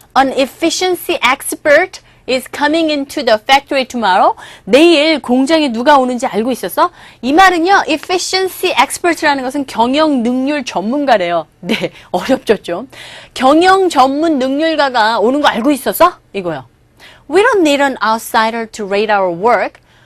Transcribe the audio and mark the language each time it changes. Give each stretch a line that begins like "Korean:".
English: An efficiency expert is coming into the factory tomorrow.
Korean: 내일 공장에 누가 오는지 알고 있었어? 이 말은요, efficiency expert라는 것은 경영 능률 전문가래요. 네, 어렵죠, 좀. 경영 전문 능률가가 오는 거 알고 있었어? 이거요.
English: We don't need an outsider to rate our work.